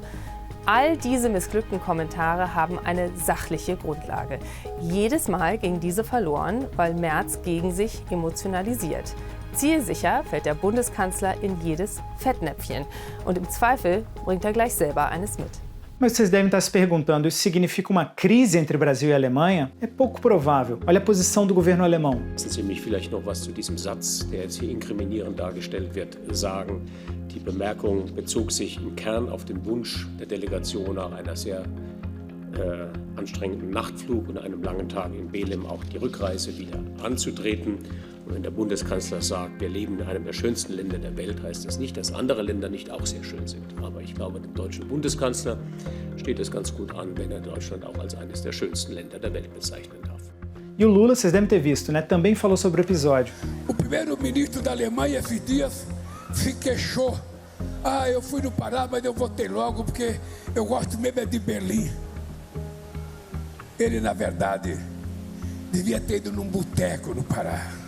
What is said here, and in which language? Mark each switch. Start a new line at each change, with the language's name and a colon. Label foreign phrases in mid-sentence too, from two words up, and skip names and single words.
German: All diese missglückten Kommentare haben eine sachliche Grundlage. Jedes Mal ging diese verloren, weil Merz gegen sich emotionalisiert. Zielsicher fällt der Bundeskanzler in jedes Fettnäpfchen und im Zweifel bringt er gleich selber eines mit.
Portuguese: Mas vocês devem estar se perguntando, isso significa uma crise entre Brasil e Alemanha? É pouco provável. Olha a posição do governo alemão.
German: Lassen Sie mich vielleicht noch was zu diesem Satz, der jetzt hier inkriminierend dargestellt wird, sagen. Die Bemerkung bezog sich im Kern auf den Wunsch der Delegation nach einer sehr anstrengenden Nachtflug und einem langen Tag in Belém auch die Rückreise wieder anzutreten. Und wenn der Bundeskanzler sagt, wir leben in einem der schönsten Länder der Welt, heißt das nicht, dass andere Länder nicht auch sehr schön sind. Aber ich glaube, dem deutschen Bundeskanzler steht es ganz gut an, wenn er Deutschland auch als eines der schönsten Länder der Welt bezeichnen darf.
Portuguese: E o Lula, vocês devem ter visto, né? Também falou sobre o episódio. O primeiro-ministro da Alemanha esses dias se queixou. Ah, eu fui no Pará, mas eu voltei logo porque eu gosto mesmo de Berlim. Ele, na verdade, devia ter ido num boteco no Pará.